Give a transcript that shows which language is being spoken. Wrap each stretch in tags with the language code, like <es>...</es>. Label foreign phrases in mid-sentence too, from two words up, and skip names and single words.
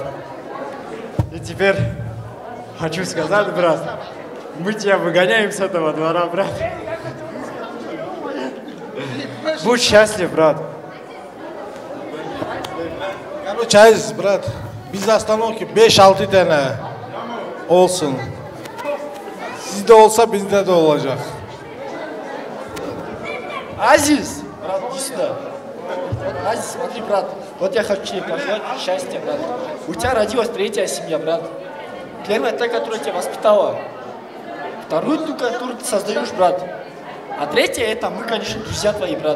<ru>И теперь хочу сказать, брат, мы тебя выгоняем с этого двора, брат. Будь счастлив, брат. Короче, Азиz, брат, без остановки 5-6</ru> <tr>tane olsun. Sizde olsa bizde de olacak.</tr> <ru>Азиз, брат, иди сюда. Вот, Азиз, смотри, брат, вот я хочу тебе пожелать счастья, брат. У тебя родилась третья семья, брат. Первая та, которая тебя воспитала. Вторую, ту, которую ты создаешь, брат. А третья, это мы, конечно, друзья твои, брат.</ru>